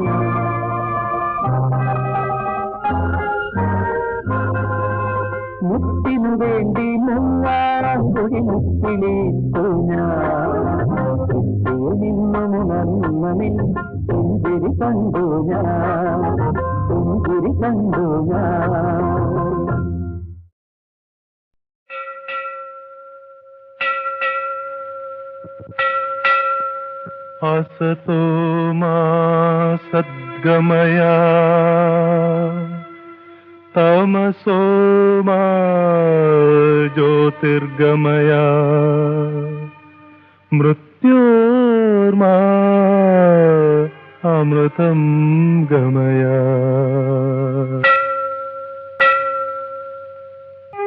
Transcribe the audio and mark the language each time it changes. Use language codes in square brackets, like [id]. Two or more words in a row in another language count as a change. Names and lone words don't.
[ml] മുത്തിനു വേണ്ടി മുങ്ങിലിട്ടു നിന്നുണർന്ന നിന്തിരി കണ്ടു ഞാൻ പുഞ്ചിരി കണ്ടു ഞാൻ. [sa] असतो मा सद्गमया तमसो मा ज्योतिर्गमया मृत्योर्मा अमृतं गमया.